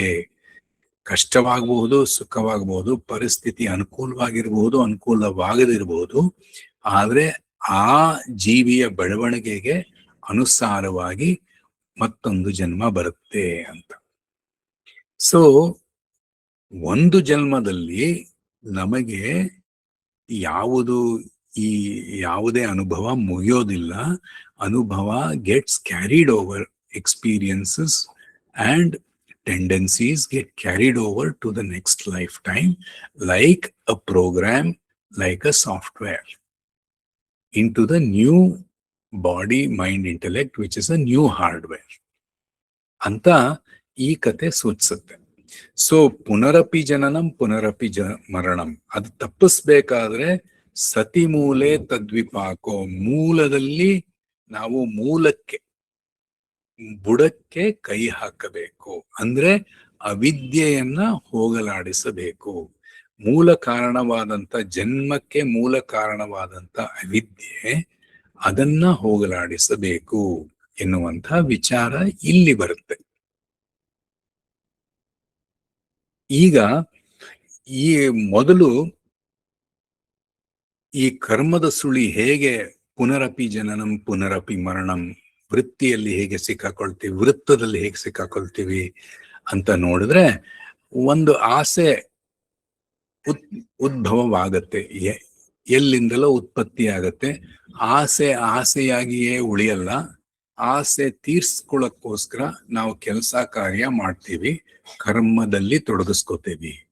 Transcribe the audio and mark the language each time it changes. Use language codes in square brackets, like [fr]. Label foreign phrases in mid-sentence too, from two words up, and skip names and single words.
[kn] ಕಷ್ಟವಾಗಬಹುದು, ಸುಖವಾಗಬಹುದು, ಪರಿಸ್ಥಿತಿ ಅನುಕೂಲವಾಗಿರ್ಬಹುದು, ಅನುಕೂಲವಾಗದಿರಬಹುದು, ಆದ್ರೆ ಆ ಜೀವಿಯ ಬೆಳವಣಿಗೆಗೆ ಅನುಸಾರವಾಗಿ ಮತ್ತೊಂದು ಜನ್ಮ ಬರುತ್ತೆ ಅಂತ. ಸೊ ಒಂದು ಜನ್ಮದಲ್ಲಿ ನಮಗೆ ಯಾವುದೇ ಅನುಭವ ಮುಗಿಯೋದಿಲ್ಲ. [en] ಅನುಭವ gets carried over, experiences and tendencies get carried over to the next lifetime, like a program, like a software, into the new body, mind, intellect, which is a new hardware [kn] ಅಂತ ಈ ಕತೆ ಸೂಚಿಸುತ್ತೆ. [sa] ಸೊ ಪುನರಪಿ ಜನನಂ ಪುನರಪಿ ಮರಣಂ, [kn] ಅದು ತಪ್ಪಿಸ್ಬೇಕಾದ್ರೆ [sa] ಸತಿ ಮೂಲೆ ತದ್ವಿಪಾಕೋ, [kn] ಮೂಲದಲ್ಲಿ ನಾವು ಮೂಲಕ್ಕೆ, ಬುಡಕ್ಕೆ ಕೈ ಹಾಕಬೇಕು, ಅಂದ್ರೆ ಅವಿದ್ಯೆಯನ್ನ ಹೋಗಲಾಡಿಸಬೇಕು. ಮೂಲ ಕಾರಣವಾದಂತ ಜನ್ಮಕ್ಕೆ ಮೂಲ ಕಾರಣವಾದಂತ ಅವಿದ್ಯೆ, ಅದನ್ನ ಹೋಗಲಾಡಿಸಬೇಕು ಎನ್ನುವಂಥ ವಿಚಾರ ಇಲ್ಲಿ ಬರುತ್ತೆ. ಈಗ ಈ ಮೊದಲು ಈ ಕರ್ಮದ ಸುಳಿ ಹೇಗೆ [sa] ಪುನರಪಿ ಜನನಂ ಪುನರಪಿ ಮರಣಂ, [kn] ವೃತ್ತಿಯಲ್ಲಿ ಹೇಗೆ ಸಿಕ್ಕಾಕೊಳ್ತೀವಿ, ವೃತ್ತದಲ್ಲಿ ಹೇಗೆ ಸಿಕ್ಕಾಕೊಳ್ತೀವಿ ಅಂತ ನೋಡಿದ್ರೆ, ಒಂದು ಆಸೆ ಉದ್ಭವವಾಗತ್ತೆ, ಎಲ್ಲಿಂದಲೋ ಉತ್ಪತ್ತಿ ಆಗತ್ತೆ. ಆಸೆಯಾಗಿಯೇ ಉಳಿಯಲ್ಲ, ಆಸೆ ತೀರ್ಸ್ಕೊಳ್ಳೋಕ್ಕೋಸ್ಕರ ನಾವು ಕೆಲಸ ಕಾರ್ಯ ಮಾಡ್ತೀವಿ, ಕರ್ಮದಲ್ಲಿ ತೊಡಗಿಸ್ಕೋತೀವಿ.